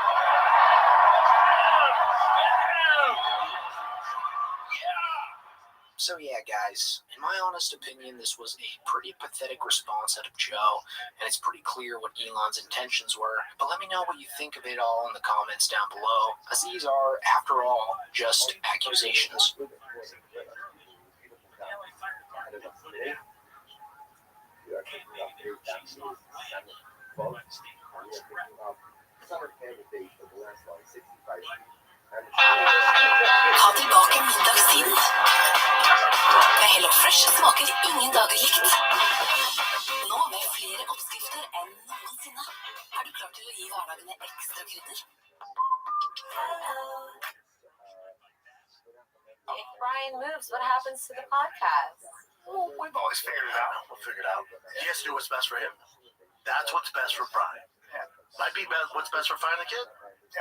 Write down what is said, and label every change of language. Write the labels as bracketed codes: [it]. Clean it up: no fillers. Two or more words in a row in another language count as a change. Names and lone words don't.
[en] So yeah, guys, in my honest opinion, this was a pretty pathetic response out of Joe, and it's pretty clear what Elon's intentions were. But let me know what you think of it all in the comments down below, as these are, after all, just accusations. Yeah. [no] Ta tilbake middagstiden. Med Hello Fresh smaker ingen dager likt. Nå med flere oppskrifter enn noensinne. Er du klar til å gi hverdagene ekstra krydder? [en] If Brian moves, what happens to the podcast? Well, we've always figured it out. We'll figure it out. He has to do what's best for him. That's what's best for Brian. Yeah. Might be what's best for finding the kid. Yeah.